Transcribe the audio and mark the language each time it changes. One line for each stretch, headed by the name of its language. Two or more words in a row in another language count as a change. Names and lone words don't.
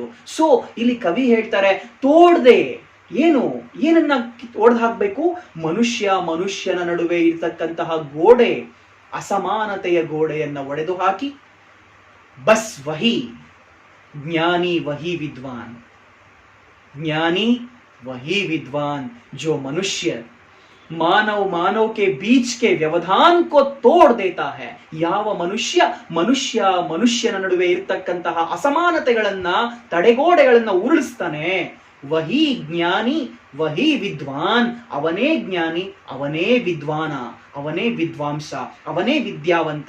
Kannada: ಸೊ ಇಲ್ಲಿ ಕವಿ ಹೇಳ್ತಾರೆ, ತೋಡ್ದೆ ಏನನ್ನ ಒಡೆದು ಹಾಕ್ಬೇಕು? ಮನುಷ್ಯನ ನಡುವೆ ಇರತಕ್ಕಂತಹ ಗೋಡೆ, ಅಸಮಾನತೆಯ ಗೋಡೆಯನ್ನ ಒಡೆದು ಹಾಕಿ,
Hindi: बस वही ज्ञानी वही विद्वान, ज्ञानी वही विद्वान जो मनुष्य मानव के बीच के व्यवधान को तोड़ देता है.
Kannada: ಯಾವ ಮನುಷ್ಯನ ನಡುವೆ ಇರತಕ್ಕಂತಹ ಅಸಮಾನತೆಗಳನ್ನ, ತಡೆಗೋಡೆಗಳನ್ನ ಉರುಳಿಸ್ತಾನೆ,
Hindi: वही ज्ञानी वही विद्वान,
Kannada: ಅವನೇ ಜ್ಞಾನಿ, ಅವನೇ ವಿದ್ವಾನ, ಅವನೇ ವಿದ್ವಾಂಸ, ಅವನೇ ವಿದ್ಯಾವಂತ.